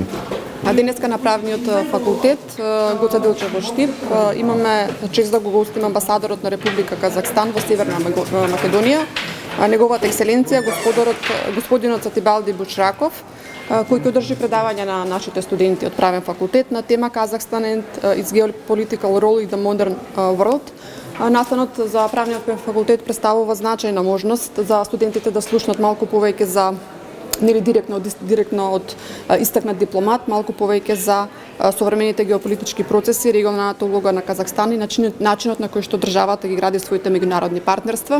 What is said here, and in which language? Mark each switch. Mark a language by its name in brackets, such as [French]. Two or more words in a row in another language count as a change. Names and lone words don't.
[Macedonian] Денеска на правниот факултет Гоце Делчев во Штип имаме чест да го гостиме амбасадорот на Република Казахстан во Северна Македонија, неговата екселенција господинот Сатибалди Бучраков, кој ќе одржи предавање на нашите студенти од правен факултет на тема [English] Kazakhstan and its geopolitical role in the modern world. [Macedonian] Настанот за правниот факултет представува значајна можност за студентите да слушнат малку повеќе за нели директно од истакнат дипломат, малку повеќе за современите геополитички процеси, регионалната улога на Казахстан и начинот на кој што државата ги гради своите меѓународни партнерства.